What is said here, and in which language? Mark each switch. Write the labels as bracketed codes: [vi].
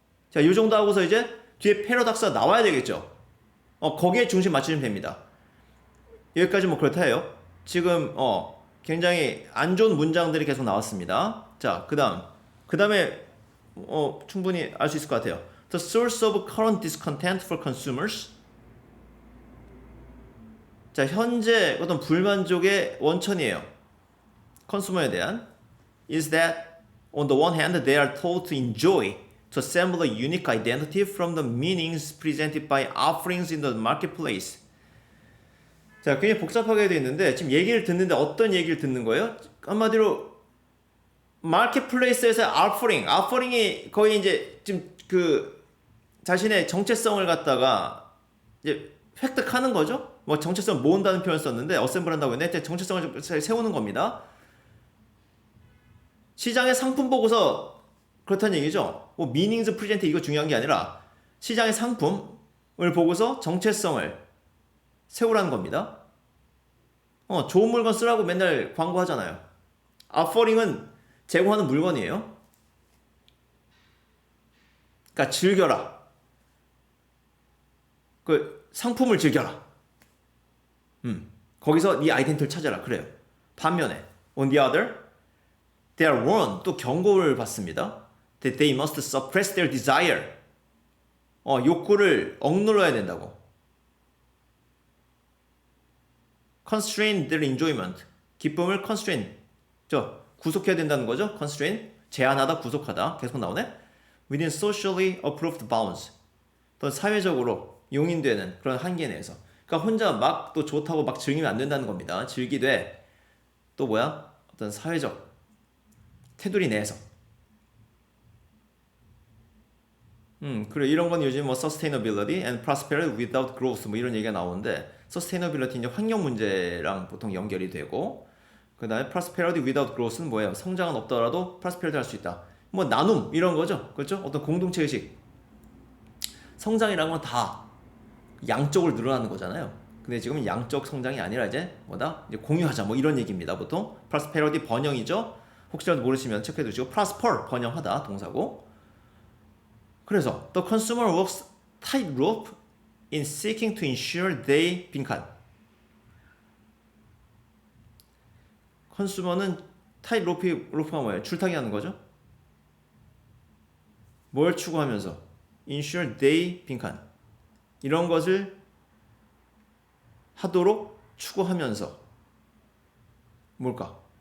[ko] 자, 이 정도 하고서 이제 뒤에 패러독스가 나와야 되겠죠. 거기에 중심 맞추시면 됩니다. 여기까지 뭐 그렇다 해요. 지금 굉장히 안 좋은 문장들이 계속 나왔습니다. 자, 그 다음에 충분히 알 수 있을 것 같아요. [en] The source of current discontent for consumers. [ko] 자, 현재 어떤 불만족의 원천이에요. 컨슈머에 대한 [en] is that on the one hand they are told to enjoy, to assemble a unique identity from the meanings presented by offerings in the marketplace. [ko] 자, 굉장히 복잡하게 되어 있는데 지금 얘기를 듣는데 어떤 얘기를 듣는 거예요? 한마디로 마켓플레이스에서 offering이 거의 이제 지금 그 자신의 정체성을 갖다가 이제 획득하는 거죠. 뭐 정체성을 모은다는 표현을 썼는데 어셈블 한다고 했는데 정체성을 세우는 겁니다. 시장의 상품 보고서 그렇다는 얘기죠. 뭐 meanings present 이거 중요한 게 아니라 시장의 상품을 보고서 정체성을 세우라는 겁니다. 좋은 물건 쓰라고 맨날 광고하잖아요. offering은 제공하는 물건이에요. 그러니까 즐겨라. 그 상품을 즐겨라. 거기서 네 아이덴티티를 찾아라. 그래요. 반면에 [en] on the other, they are warned. [ko] 또 경고를 받습니다. [en] That they must suppress their desire. [ko] 욕구를 억눌러야 된다고. [en] Constrain their enjoyment. [ko] 기쁨을 constrain. 구속해야 된다는 거죠. Constrain. 제한하다, 구속하다. 계속 나오네. [en] Within socially approved bounds. [ko] 또 사회적으로 용인되는 그런 한계 내에서. 그러니까 혼자 막 또 좋다고 막 즐기면 안 된다는 겁니다. 즐기되 또 뭐야? 어떤 사회적 테두리 내에서. 그래 이런 건 요즘 뭐 [en] sustainability and prosperity without growth [ko] 뭐 이런 얘기가 나오는데 sustainability 이제 환경 문제랑 보통 연결이 되고 그다음에 prosperity without growth는 뭐예요? 성장은 없더라도 prosperity 할 수 있다. 뭐 나눔 이런 거죠. 그렇죠? 어떤 공동체 의식. 성장이라는 건 다 양쪽을 늘어나는 거잖아요. 근데 지금 양적 성장이 아니라 이제 뭐다? 이제 공유하자 뭐 이런 얘기입니다. 보통 prosperity 번영이죠. 혹시라도 모르시면 체크해 두시고 prosper 번영하다 동사고. [en] 그래서 the consumer works tightrope in seeking to ensure they 빈칸. [ko] 컨슈머는 타이트로프가 뭐예요? 줄타기 하는 거죠. 뭘 추구하면서 [en] ensure they [ko] 빈칸. 이런 것을 하도록 추구하면서 뭘까?